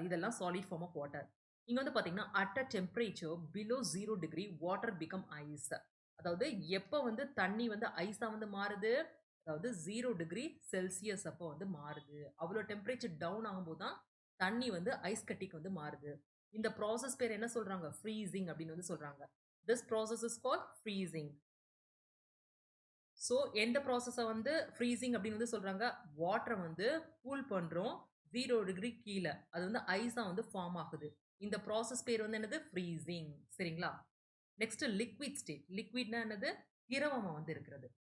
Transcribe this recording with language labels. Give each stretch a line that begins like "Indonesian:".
Tamil: இதெல்லாம்
English: Solid form of water.
Tamil: இங்க வந்து பார்த்தீங்கன்னா,
English: At a temperature below 0 degree water become ice.
Tamil: அதாவது எப்ப வந்து தண்ணி வந்து ஐஸா வந்து மாறுது? அதாவது 0 டிகிரி செல்சியஸ் அப்போ வந்து மாறுது. அவ்வளோ டெம்பரேச்சர் டவுன் ஆகும்போது தான் தண்ணி வந்து ஐஸ் கட்டிக்கு வந்து மாறுது. இந்த ப்ராசஸ் பேர் என்ன சொல்றாங்க? ஃப்ரீசிங் அப்படின்னு வந்து சொல்றாங்க.
English: This process is called freezing.
Tamil: So எந்த ப்ராசஸ வந்து ஃப்ரீசிங் அப்படின்னு வந்து சொல்றாங்க? வாட்டர வந்து கூல் பண்றோம். 0 டிகிரி கீழ. அது வந்து ஐஸா வந்து ஃபார்ம் ஆகுது. இந்த ப்ராசஸ் பேர் வந்து என்னது? ஃப்ரீசிங். சரிங்களா? Next liquid state. லிக்விட்னா என்னது? திரவமா வந்து இருக்கிறது.